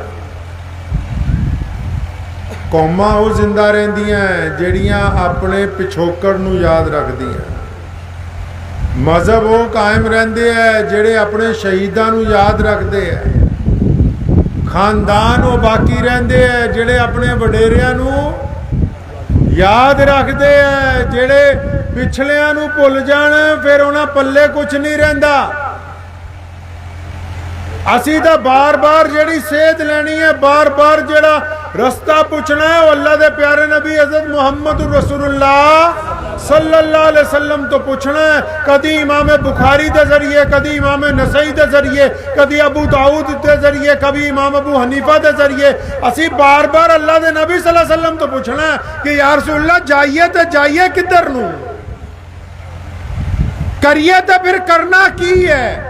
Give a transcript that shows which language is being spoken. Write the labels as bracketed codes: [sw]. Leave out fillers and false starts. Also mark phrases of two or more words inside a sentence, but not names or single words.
[pa] ਕੌਮਾਂ ਵੋ ਜ਼ਿੰਦਾ ਰਹਿੰਦੀਆਂ ਜਿਹੜੀਆਂ ਅਪਣੇ ਪਿਛੋਕੜ ਨੂੰ ਯਾਦ ਰੱਖਦੀਆਂ, ਮਜ਼ਹਬ ਵੋ ਕਾਇਮ ਰਹਿੰਦੇ ਹੈ ਜਿਹੜੇ ਅਪਣੇ ਸ਼ਹੀਦਾਂ ਨੂੰ ਯਾਦ ਰੱਖਦੇ ਹੈ, ਖ਼ਾਨਦਾਨ ਵੋ ਬਾਕੀ ਰਹਿੰਦੇ ਹੈ ਜਿਹੜੇ ਅਪਣੇ ਵਡੇਰਿਆਂ ਨੂੰ ਯਾਦ ਰੱਖਦੇ ਹੈ। ਜਿਹੜੇ ਪਿਛਲਿਆਂ ਨੂੰ ਭੁੱਲ ਜਾਣ ਫਿਰ ਉਨ੍ਹਾਂ ਪੱਲੇ ਕੁਝ ਨਹੀਂ ਰਹਿੰਦਾ। ਅਸੀ ਤੋ ਬਾਰ ਬਾਰ ਜਿਹੜੀ ਸੇਧ ਲੈਣੀ ਹੈ, ਬਾਰ ਬਾਰ ਜਿਹੜਾ ਰਸਤਾ ਪੁੱਛਣਾ ਹੈ, ਵੋ ਅੱਲਾਹ ਦੇ ਪਿਆਰੇ ਨਬੀ ਹਜ਼ਰਤ ਮੁਹੰਮਦ [ar] رسول الله صلى الله عليه وسلم [pa] ਤੋ ਪੁੱਛਣਾ ਹੈ। ਕਦੀ ਇਮਾਮ ਬੁਖ਼ਾਰੀ ਕੇ ਜ਼ਰੀਏ, ਕਦੀ ਇਮਾਮ ਨਸਈ ਕੇ ਜ਼ਰੀਏ, ਕਦੀ ਅਬੂ ਦਾਊਦ ਕੇ ਜ਼ਰੀਏ, ਕਭੀ ਇਮਾਮ ਅਬੂ ਹਨੀਫ਼ਾ ਕੇ ਜ਼ਰੀਏ ਅਸੀ ਬਾਰ ਬਾਰ ਅੱਲਾਹ ਦੇ ਨਬੀ [ar] صلى الله عليه وسلم [pa] ਤੋ ਪੁੱਛਣਾ ਹੈ ਕਿ [ar] يا رسول الله [pa] ਜਾਈਏ ਤੋ ਜਾਈਏ ਕਿਧਰ ਨੂੰ, ਕਰੀਏ ਤੋ ਫਿਰ ਕਰਨਾ ਕੀ ਹੈ।